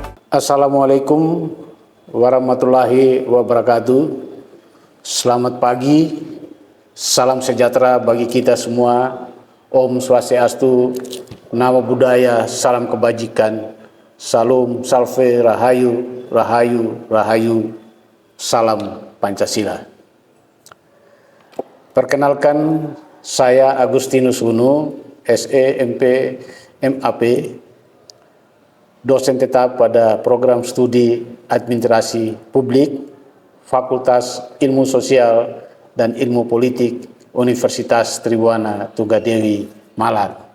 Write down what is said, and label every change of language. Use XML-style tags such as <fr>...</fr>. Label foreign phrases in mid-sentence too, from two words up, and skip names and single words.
<ar>Assalamualaikum warahmatullahi wabarakatuh.</ar> <id>Selamat pagi, salam sejahtera bagi kita semua.</id> <ban>Om Swastiastu,</ban> <pi>Namo Buddhaya,</pi> <id>salam kebajikan. Salam, salve, rahayu, rahayu, rahayu, salam Pancasila. Perkenalkan, saya Agustinus Uno, SE, MP, MAP, dosen tetap pada program studi administrasi publik, Fakultas Ilmu Sosial dan Ilmu Politik Universitas Tribuana Tunggadewi, Malang.</id>